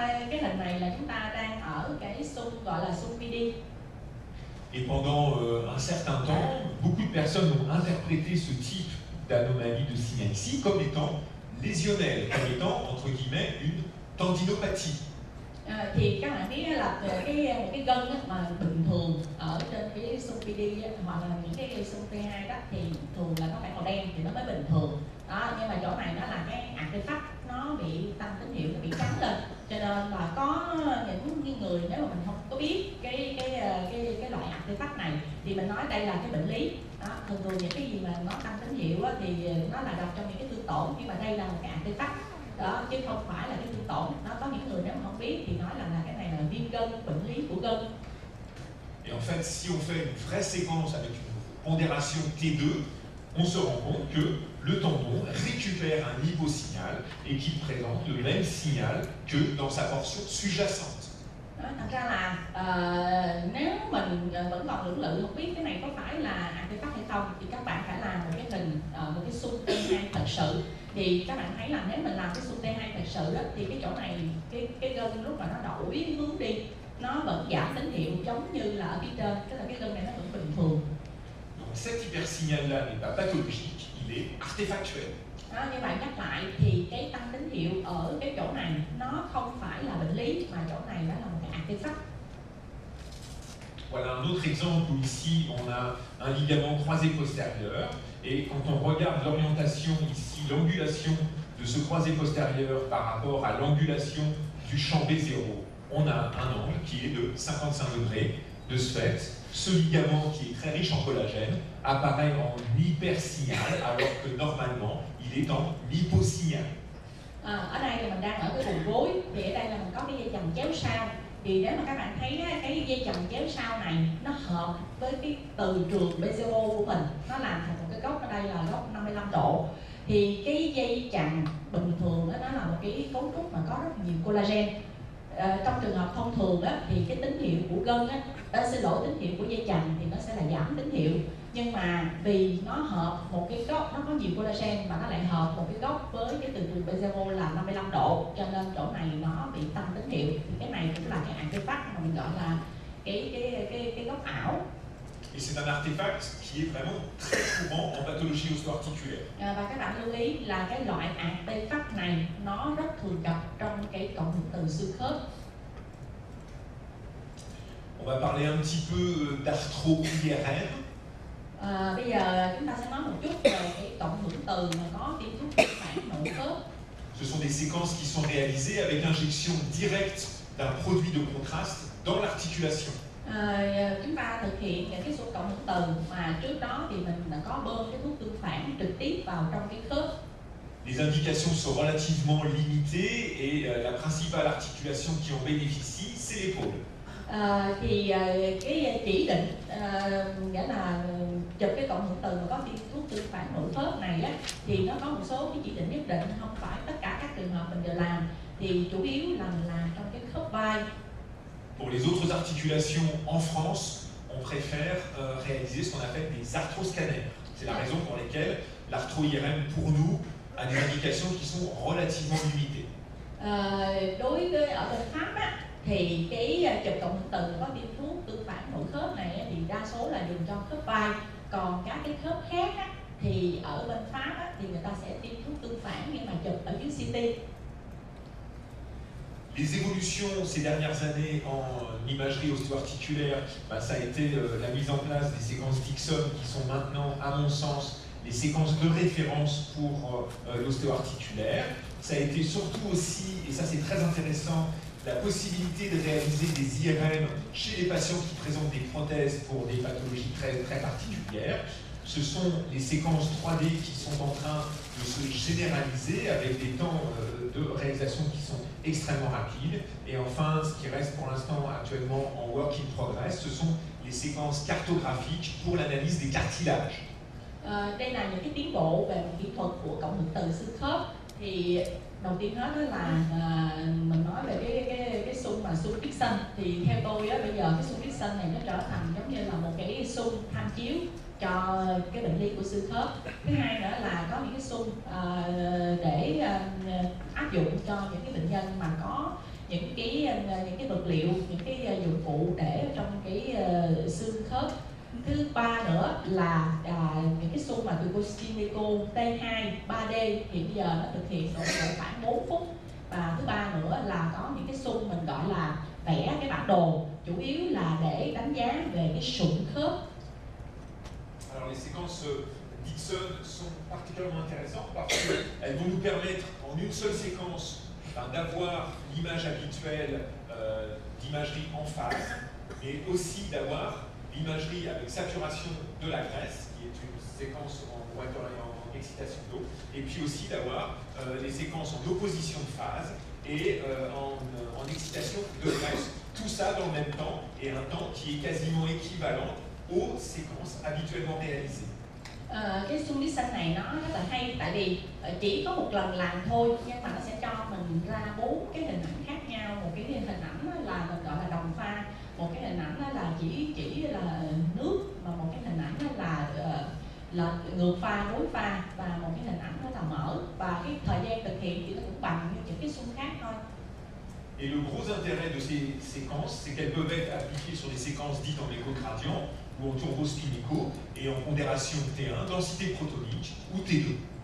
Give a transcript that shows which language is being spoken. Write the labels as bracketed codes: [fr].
[vi] Cái hình này là chúng ta đang ở cái xung gọi là xung PD. [fr] Et pendant un certain temps, beaucoup de personnes ont interprété ce type d'anomalie de signal ici comme étant lésionnelle, comme étant, entre guillemets, une tendinopathie. [vi] Thì các bạn biết là một cái gân mà bình thường ở trên cái xung PD hoặc là những cái xung T2 đó thì thường là nó phải màu đen thì nó mới bình thường. Đó, nhưng mà chỗ này nó là cái artefact nó bị tăng tín hiệu, nó bị trắng lên, cho nên là có những người nếu mà mình không có biết cái loại artefact này thì mình nói đây là cái bệnh lý. Đó, thường những cái gì mà nó tăng tín hiệu á, thì nó là nằm trong những cái thương tổn, nhưng mà đây là một cái artefact đó chứ không phải là cái thương tổn. Nó có những người nếu mà không biết thì nói là cái này là viêm gân, bệnh lý của gân. [fr] Et en fait, si on fait une vraie séquence avec une pondération T2, on se rend compte que le tendon récupère un hyposignal et qu'il présente le même signal que dans sa portion sous-jacente. [vi] Thật ra là nếu mình vẫn còn lưỡng lự không biết cái này có phải là artefact hay không thì các bạn phải làm một cái hình một cái xung T2 thật sự. Thì các bạn thấy là nếu mình làm cái xung T2 thật sự đó thì cái chỗ này cái gân lúc mà nó đổi hướng đi nó vẫn giảm tín hiệu giống như là ở phía trên, tức là cái gân này nó vẫn bình thường. [fr] Donc cet hypersignal-là n'est pas pathologique, il est artefactuel. [vi] Đó, như vậy nhắc lại thì cái tăng tín hiệu ở cái chỗ này nó không phải là bệnh lý mà chỗ này đó là một cái artefact. [fr] Voilà un autre exemple où ici on a un ligament croisé postérieur et quand on regarde l'orientation ici, l'angulation de ce croisé postérieur par rapport à l'angulation du champ B0, on a un angle qui est de 55 degrés. De ce fait, ce ligament qui est très riche en collagène apparaît en hypersignal alors que normalement il est en hyposignal. [vi] Ở đây thì mình đang ở cái vùng gối, thì ở đây là mình có cái dây chằng chéo sau. Thì nếu mà các bạn thấy cái dây chằng chéo sau này nó hợp với cái từ trường BCO của mình, nó làm thành một cái góc ở đây là góc 55 độ. Thì cái dây chằng bình thường đó, nó là một cái cấu trúc mà có rất nhiều collagen. Trong trường hợp thông thường đó, thì cái tín hiệu của gân xin lỗi, tín hiệu của dây chằng thì nó sẽ là giảm tín hiệu. Nhưng mà vì nó hợp một cái góc, nó có nhiều collagen mà nó lại hợp một cái góc với cái từ trường BCO là 55 độ, cho nên chỗ này nó bị tăng tín hiệu. Thì cái này cũng là cái artefact mà mình gọi là cái góc ảo. [fr] Et c'est un artefact qui est vraiment très courant en pathologie osteoarticulaire. [vi] Và các bạn lưu ý là cái loại artefact này nó rất thường gặp trong cái cộng hưởng từ xương khớp. [fr] On va parler un petit peu d'arthro-IRM. [vi] Bây giờ chúng ta sẽ nói một chút về cái cộng hưởng từ mà có tiêm thuốc tương phản nội khớp. [fr] Ce sont des séquences qui sont réalisées avec injection directe d'un produit de contraste dans l'articulation. [vi] Chúng ta thực hiện những cái số cộng hưởng từ mà trước đó thì mình đã có bơm cái thuốc tương phản trực tiếp vào trong cái khớp. [fr] Les indications sont relativement limitées et la principale articulation qui en bénéficie, c'est l'épaule. [vi] Thì cái chỉ định nghĩa là chụp cái cộng hưởng từ mà có tiêm thuốc tương phản nội khớp này á, thì nó có một số cái chỉ định nhất định, không phải tất cả các trường hợp mình đều làm, thì chủ yếu là mình làm trong cái khớp vai. [fr] Pour les autres articulations en France, on préfère réaliser ce qu'on appelle des arthroscanners. C'est la raison pour laquelle l'arthro-IRM pour nous a des indications qui sont relativement limitées. [vi] Đối với ở bên Pháp á, thì cái chụp cộng hưởng từ có tiêm thuốc tương phản nội khớp này á, thì đa số là dùng cho khớp vai, còn các cái khớp khác á, thì ở bên Pháp á, thì người ta sẽ tiêm thuốc tương phản nhưng mà chụp ở dưới CT. [fr] Les évolutions ces dernières années en imagerie ostéo-articulaire, ça a été la mise en place des séquences Dixon qui sont maintenant, à mon sens, les séquences de référence pour l'ostéoarticulaire. Ça a été surtout aussi, et ça c'est très intéressant, la possibilité de réaliser des IRM chez les patients qui présentent des prothèses pour des pathologies très, très particulières. Ce sont les séquences 3D qui sont en train de se généraliser avec des temps de réalisation qui sont extrêmement rapides. Et enfin, ce qui reste pour l'instant actuellement en [en] work in progress, [fr] ce sont les séquences cartographiques pour l'analyse des cartilages. [vi] Đây là những cái tiến bộ về kỹ thuật của cộng hưởng từ xương khớp. Thì đầu tiên hết đó là mình nói về cái xung mà xung Dixon. Thì theo tôi á, bây giờ cái xung Dixon này nó trở thành giống như là một cái xung tham chiếu cho cái bệnh lý của xương khớp. Thứ hai nữa là có những cái xung để áp dụng cho những cái bệnh nhân mà có những cái vật liệu, những cái dụng cụ để trong cái xương khớp. Thứ ba nữa là những cái xung mà từ Costinico T2 3D hiện giờ nó thực hiện độ khoảng 4 phút. Và thứ ba nữa là có những cái xung mình gọi là vẽ cái bản đồ, chủ yếu là để đánh giá về cái sụn khớp. [fr] Alors les séquences Dixon sont particulièrement intéressantes parce qu'elles vont nous permettre en une seule séquence d'avoir l'image habituelle d'imagerie en phase, mais aussi d'avoir l'imagerie avec saturation de la graisse, qui est une séquence en water et en excitation d'eau, et puis aussi d'avoir les séquences en opposition de phase et en excitation de graisse. Tout ça dans le même temps, et un temps qui est quasiment équivalent aux séquences habituellement réalisées. [vi] Cái xung Dixon này nó rất là hay, tại vì chỉ có một lần làm thôi, nhưng mà nó sẽ cho mình ra 4 cái hình ảnh khác nhau. Một cái hình ảnh là mình gọi là đồng pha, một cái hình ảnh là chỉ là nước, mà một cái hình ảnh là ngược pha, đối pha, và một cái hình ảnh là mở. Và cái thời gian thực hiện thì nó cũng bằng như những cái xung khác thôi. [fr] Et le gros intérêt de ces séquences, c'est qu'elles peuvent être appliquées sur des séquences dites en échogradient ou en turbospinico et en pondération T1, densité protonique ou T2.